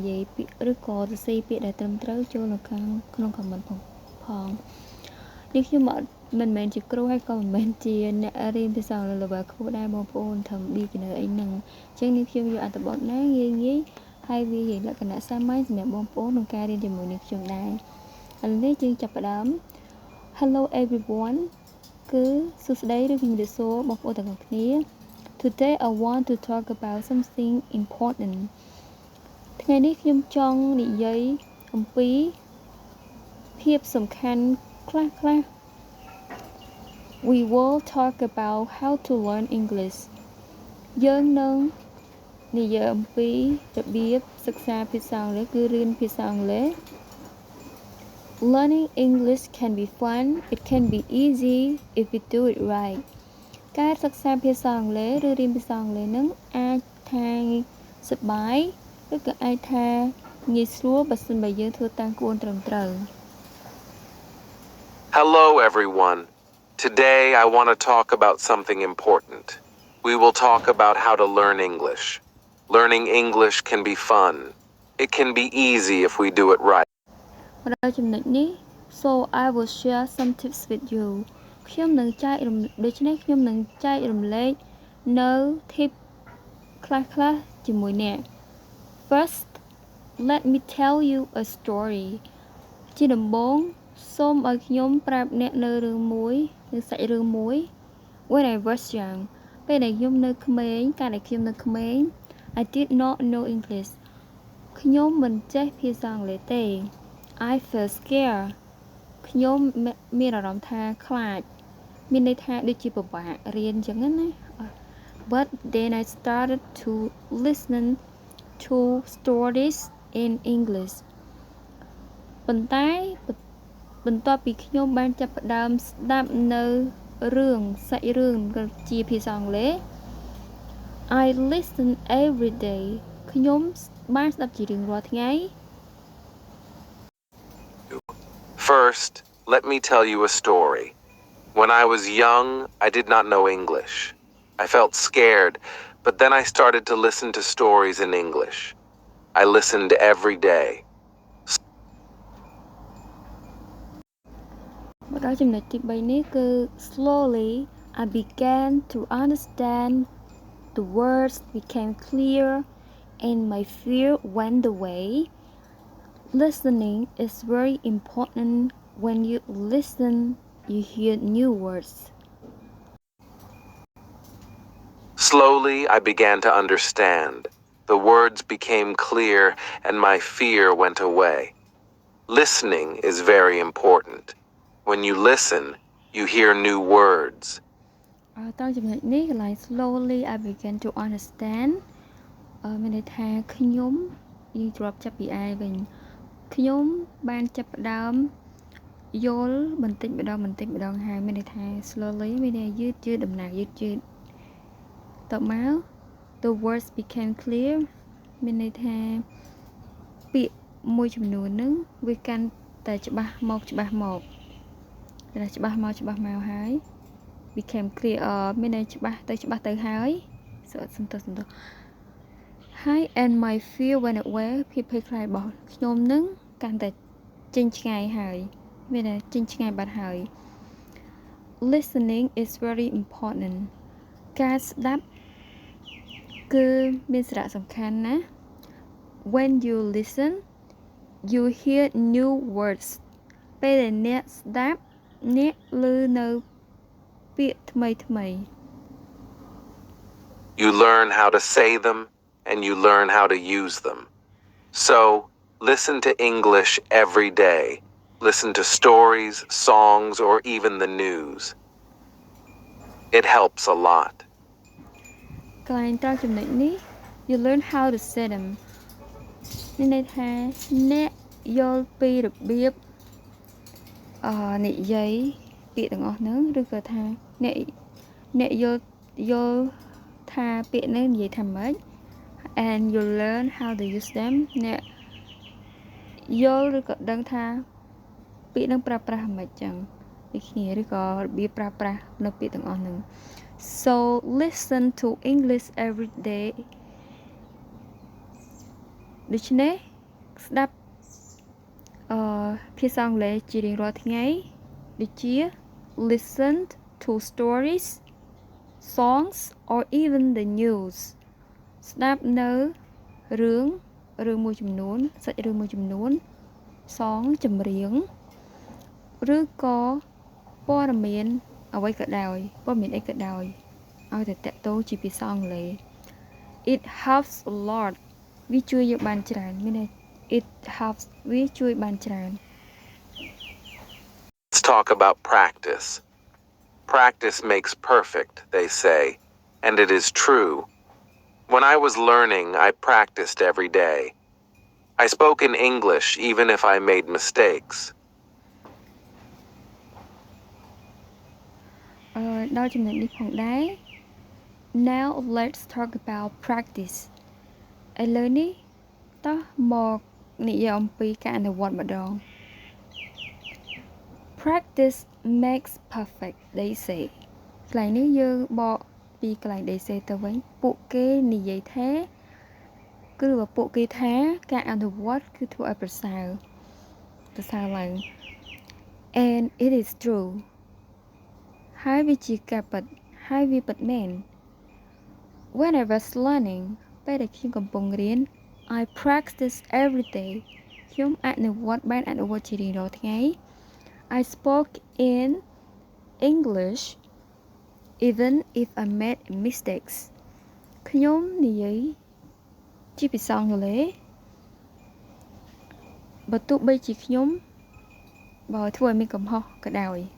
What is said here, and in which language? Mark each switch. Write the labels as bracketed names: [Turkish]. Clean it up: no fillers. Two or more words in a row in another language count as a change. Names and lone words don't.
[Khmer] យាយពាក្យឬក៏សរសេរពាក្យដែលត្រឹមត្រូវចូលនៅខាងក្នុង comment ផងនេះខ្ញុំមិនមែនជាគ្រូហើយក៏មិនមែនជាអ្នករៀនភាសាអង់គ្លេស level ខ្ពស់ដែរបងប្អូនធ្វើ beginner អីហ្នឹងអញ្ចឹងនេះខ្ញុំ យកអត្ថបទណាងាយហើយវាជាលក្ខណៈសាមញ្ញសម្រាប់បងប្អូនក្នុងការរៀនជាមួយនឹងខ្ញុំដែរឥឡូវនេះយើងចាប់ផ្ដើម [English] Hello everyone [Khmer] គឺសួស្តីឬ ជំរាបសួរបងប្អូនទាំងអស់គ្នា [English] Today I want to talk about something important [Khmer] ថ្ងៃនេះខ្ញុំចង់និយាយអំពីភាព សំខាន់ខ្លះ [English] We will talk about how to learn English [Khmer] យើងនឹងនិយាយអំពីរបៀបសិក្សាភាសាអង់គ្លេសគឺរៀនភាសាអង់គ្លេស [English] Learning English can be fun it can be easy if we do it right [Khmer] ការសិក្សាភាសាអង់គ្លេសឬរៀនភាសាអង់គ្លេសនឹងអាចថាសប្បាយឬក៏អាចថាងាយស្រួលបើសិនបើយើងធ្វើតាមក្បួនត្រឹមត្រូវ [English] Hello everyone. Today I want to talk about something important. We will talk about how to learn English. Learning English can be fun. It can be easy if we do it right. [Khmer] ដល់ចំណុចនេះ [English] So I will share some tips with you. [Khmer] ខ្ញុំនឹងចែករំលែកនៅ tip ខ្លះៗជាមួយអ្នក [English] First, let me tell you a story. [Khmer] ជាដំបូងសូមឲ្យខ្ញុំប្រាប់អ្នកនៅរឿងមួយនៅសាច់រឿងមួយ [English] When I was young [Khmer] ពេលដែលខ្ញុំនៅក្មេងកា លដែលខ្ញុំនៅក្មេង [English] I did not know English [Khmer] ខ្ញុំមិនចេះភាសាអង់គ្លេសទេ [English] I felt [Khmer] scared ខ្ញុំមានអារម្មណ៍ថាខ្លាចមានន័យថាដូចជាពិបាករៀនអញ្ចឹងណា [English] But then I started to listen to stories in English [Khmer] ប៉ុន្តែបន្ទាប់ពីខ្ញុំបានចាប់ផ្ដើមស្ដាប់នៅរឿងសាច់រឿងជាភាសាអង់គ្លេស [English] I listen every day [Khmer] ខ្ញុំបានស្ដាប់ជារៀងរាល់ថ្ងៃ [English] First, let me tell you a story. When I was young, I did not know English. I felt scared, but then I started to listen to stories in English. I listened every day. [Khmer] មកដល់ចំណុចទី3នេះគឺ [English] slowly I began to understand the words became clear and my fear went away listening is very important when you listen you hear new words Slowly I began to understand. The words became clear and my fear went away. Listening is very important. When you listen, you hear new words. [Khmer] តើចំណុចនេះកន្លែង [English] slowly I began to understand [Khmer] មានន័យថាខ្ញុំយើងត្រប់ចាប់ពី I វិញខ្ញុំបានចាប់ផ្ដើមយល់បន្តិចម្ដងហើយមានន័យថា slowly មានន័យយឺតដំណើរយឺតតមក [English] the words became clear [Khmer] មានន័យថាពាក្យមួយចំនួនហ្នឹងវាកាន់តែច្បាស់មក [English] ហើយ became clear [Khmer] មានន័យច្បាស់ទៅហើយសំទោស [English] Hi and my fear went [Khmer] away ភាពភ័យខ្លាចរបស់ខ្ញុំនឹងកាន់តែចេញឆ្ងាយហើយមានតែចេញឆ្ងាយបាត់ហើយ [English] Listening is very important [Khmer] ការស្ដាប់គឺមានសារៈសំខាន់ណាស់ [English] When you listen you hear new words [Khmer] ពេលដែលអ្នកស្ដាប់អ្នកឮនៅពាក្យថ្មី [English] You learn how to say them and you learn how to use them. So, listen to English every day. Listen to stories, songs, or even the news. It helps a lot. [Khmer] កន្លែងត្រង់ចំណុចនេះ [English] You learn how to say them [Khmer] មានន័យថាអ្នកយ ល់ពីរបៀបនិយាយពាក្យទាំងអស់ហ្នឹងឬក៏ថាអ្នកយល់ថាពាក្យហ្នឹងនិយាយថាម៉េច [English] and you learn how to use them [Khmer] អ្នកយល់ឬក៏ដឹងថាពាក្យនឹងប្រើប្រាស់មិនចឹងដូចគ្នាឬក៏របៀបប្រើប្រាស់នៅពាក្យទាំងអស់ហ្នឹង [English] so listen to English every day [Khmer] ដូច្នេះស្ដាប់ភាសាអង់គ្លេសជារៀងរាល់ថ្ងៃដូចជា [English] listen to stories songs or even the news [Khmer] ស្ដាប់នៅរឿងមួយចំនួនសាច់រឿងមួយចំនួនសងចម្រៀងឬក៏ព័ត៌មានអ្វីក៏ដោយព័ត៌មានអីក៏ដោយឲ្យតែតាក់ទងជាភាសាអង់គ្លេស [English] it helps a lot [Khmer] វាជួយយើងបានច្រើនមានន័យ [English] it helps [Khmer] វាជួយបានច្រើន [English] Let's talk about practice. Practice makes perfect, they say, and it is true. When I was learning, I practiced every day. I spoke in English even if I made mistakes. [Khmer] ដល់ចំណុចនេះផងដែរ [English] Now let's talk about practice [Khmer] ឥឡូវនេះតោះមកនិយាយអំពីការអនុវត្តម្ដង [English] Practice makes perfect they say [Khmer] កន្លែង នេះយើងបកពីកន្លែង [English] they say [Khmer] ទៅវិញពួកគេនិយាយថាគឺពួកគេថាការអនុវត្ត គឺធ្វើឲ្យប្រសើរឡើង [English] and it is true [Khmer] ហើយវាជាការពិតហើយវាពិត មែន [English] When I was learning [Khmer] ពេលដែលខ្ញុំកំពុងរៀន [English] I practice every day [Khmer] ខ្ញុំអនុវត្តជារៀងរាល់ថ្ងៃ [English] I spoke in English even if I made mistakes [Khmer] ខ្ញុំនិយាយជាភាសាអង់គ្លេសបើទោះបីជាខ្ញុំបើធ្វើឲ្យមានកំហុសក៏ដោយ